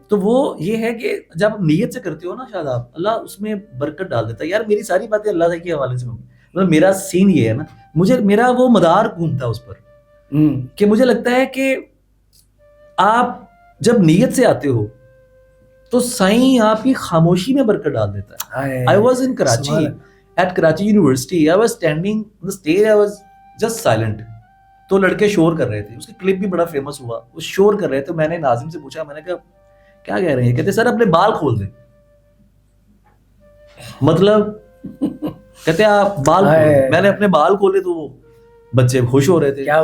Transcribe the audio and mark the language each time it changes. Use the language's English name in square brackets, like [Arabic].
[Urdu] تو وہ یہ ہے کہ جب نیت سے کرتے ہو نا شاید آپ, اللہ اس میں برکت ڈال دیتا ہے. یار میری ساری باتیں اللہ کے حوالے سے ہوंگی, مطلب میرا سین یہ ہے نا, مجھے میرا وہ مدار گھومتا ہے اس پر کہ مجھے لگتا ہے کہ آپ جب نیت سے آتے ہو تو سائیں آپ کی خاموشی میں برکت ڈال دیتا ہے. [English] I was in Karachi, at Karachi University, I was standing on the stage, I was just silent. [Urdu] تو لڑکے شور کر رہے تھے, اس کی کلپ بھی بڑا فیمس ہوا, وہ شور کر رہے تھے. میں نے ناظم سے پوچھا, میں نے کہا کیا کہہ رہے ہیں؟ کہتے سر اپنے بال کھول دیں. مطلب کہتے آپ بال کھولیں. میں نے اپنے بال کھولے تو وہ بچے خوش ہو رہے تھے.